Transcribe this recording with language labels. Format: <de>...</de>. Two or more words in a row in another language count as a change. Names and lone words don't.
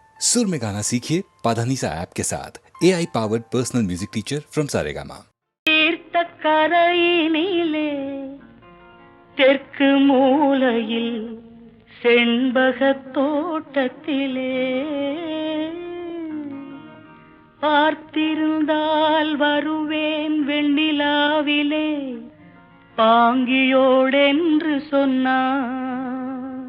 <hi>सुर में गाना सीखिए पाधानीसा ऐप के साथ</hi> <en>AI powered personal music teacher from</en> <hi>सारेगामा।</hi> <ta>தீர்த்தக்கரையினிலே தெற்கு மூலையில் செண்பகத் தோட்டத்திலே பார்த்திருந்தால் வருவேன் வெண்ணிலாவிலே பாங்கியோடென்று சொன்னாய்.</ta>